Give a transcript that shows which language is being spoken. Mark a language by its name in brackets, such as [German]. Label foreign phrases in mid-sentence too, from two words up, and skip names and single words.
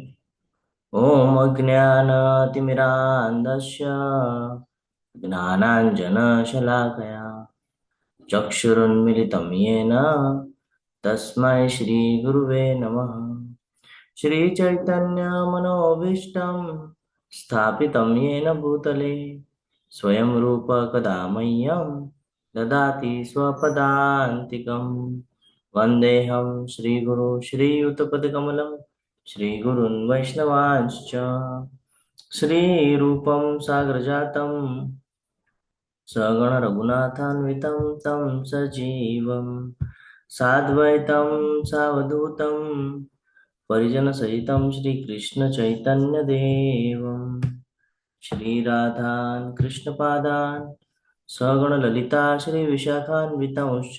[Sanskrit] ઓમ અજ્ઞાનતિમિરાન્ધસ્ય જ્ઞાનાંજનશલાકયા ચક્ષુરુન્મિલિतं येन તસ્मै શ્રીગુરુવે નમઃ. શ્રીચૈતન્યમનોભીષ્ટં સ્થાપિतं येन भूतले स्वयं रूप कदा मह्यं ददाति स्वपदान्तिकं. वन्देऽहं श्रीगुरु श्रीयुतपदकमलं श्रीगुरून् वैष्णवांश्च श्रीरूपं साग्रजातं सगण रघुनाथान्वितं तं सजीवं साद्वैतं सावधूतं परिजनसहितं श्रीकृष्णचैतन्यदेवं श्रीराधान् कृष्णपादान् सगणललिता श्रीविशाखान्वितंश्च.